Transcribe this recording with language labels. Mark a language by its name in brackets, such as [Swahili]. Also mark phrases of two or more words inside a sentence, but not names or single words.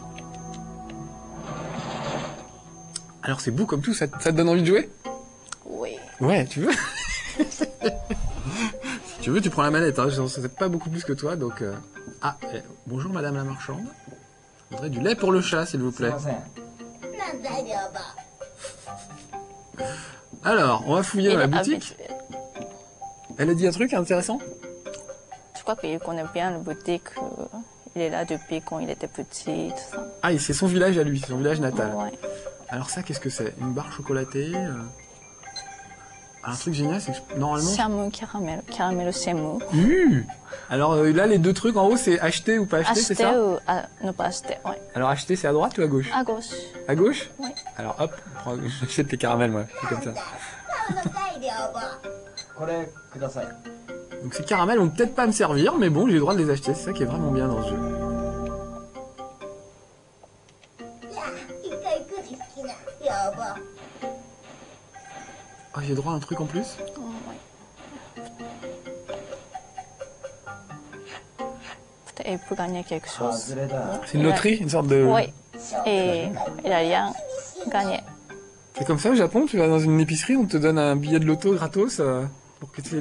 [French] Alors c'est beau comme tout. Ça te donne envie de jouer? Oui. Ouais, tu veux? Si tu veux, tu prends la manette. Hein. Je sais pas beaucoup plus que toi, donc. Ah, bonjour Madame la marchande. Je voudrais du lait pour le chat, s'il vous [Japanese] すい [French] plaît. [Japanese] ません。 [French] Alors, on va fouiller dans la Il est boutique. habitué. Elle a dit un truc intéressant? Je crois qu'il connaît bien la boutique. Il est là depuis quand il était petit, tout ça. Ah, c'est son village à lui, son village natal. Ouais. Alors ça, qu'est-ce que c'est? Une barre chocolatée Un truc génial, c'est que normalement... Shamu caramel, caramel shamu. Alors là, les deux trucs en haut, c'est acheter ou pas acheter, c'est Acheter ça? ou ne pas acheter, ouais. Alors acheter, c'est à droite ou à gauche? À gauche. À gauche? Oui. Alors hop, j'achète les caramels, moi. C'est comme ça. [Japanese] これください。 [French] Donc ces caramels vont peut-être pas me servir, mais bon, j'ai le droit de les acheter. C'est ça qui est vraiment bien dans ce jeu. [Japanese] 一回くじ好きな。やば。 [French] Oh, j'ai droit à un truc en plus? Oh, ouais. Peut-être qu'il peut gagner quelque [Japanese] 外 [French] chose. [Japanese] れだ。 [French] C'est une loterie, une sorte de... Oui. Et il a rien gagné. C'est comme ça au Japon, tu vas dans une épicerie, on te donne un billet de loto gratos pour que tu aies